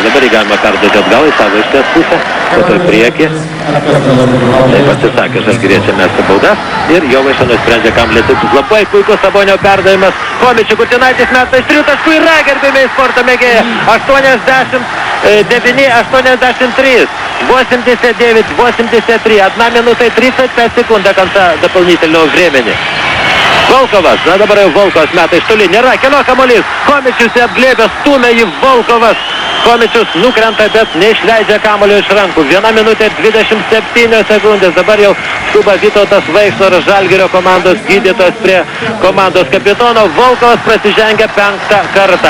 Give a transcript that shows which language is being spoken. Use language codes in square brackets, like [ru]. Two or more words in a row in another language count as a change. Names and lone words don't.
[lt] Dabar jį galima perduoti atgal į savo išties pusę, po to į priekį. Taip atsisakė Žalgiriečiai mesti baudas ir Jovaiša nusprendžia kamuolį. Labai puikus Sabonio perdavimas. Chomičiui, Kupinaitis meta iš 3 taškų ir gerbėmiai sporto mėgėjai. 89-83. 89-83. [ru] 1 минута и 35 секунд до конца дополнительного времени. [lt] Volkovas, na dabar jau Volkovas meta iš toli, nėra, kieno kamuolys, Chomičius apglėbė, stumia į Volkovas, Chomičius nukrenta, bet neišleidžia kamuolio iš rankų, 1 minutė 27 sekundės, dabar jau skuba Vytautas Vaikšnoras, Žalgirio komandos gydytojas prie komandos kapitono, Volkovas prasižengia 5 kartą.